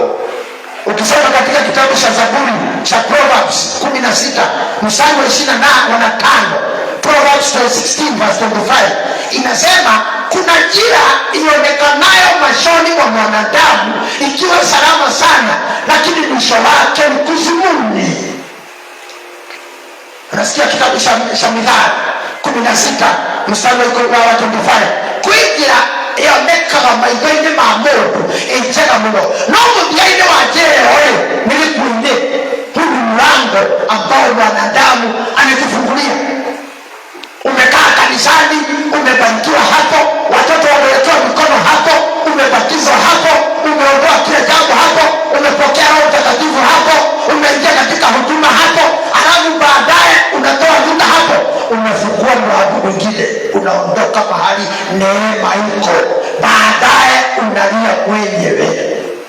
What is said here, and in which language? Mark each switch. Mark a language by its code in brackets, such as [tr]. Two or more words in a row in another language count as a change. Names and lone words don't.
[sw] Ukisoma katika kitabu cha Zaburi cha Proverbs 16 mstari wa 25, [en] Proverbs 16 verse 25 [sw] inasema, kuna njia ionekanayo machoni mwa mwanadamu ikiwa salama sana, lakini mwisho wake ni kuzimuni. Unasikia kitabu cha Mithali 16 mstari wa 25, [ki] kuingira ionekaga maitho-inĩ ma mũndũ ĩnjega mũno, no mũthia-inĩ wa njĩra ĩyo nĩ gĩkuũ-inĩ. [sw] Huu ni mlango ambao mwanadamu ametufungulia. Umekaa kanisani, umebarikiwa hapo, watoto wamewekewa mikono hapo, umebatizwa hapo, umeondoa kile jambo hapo, umepokea Roho Mtakatifu hapo, umeingia katika huduma hapo, alafu baadaye unatoa vita hapo, umefungua mlango mwingine, unaondoka mahali neema iko, baadaye unalia mwenyewe.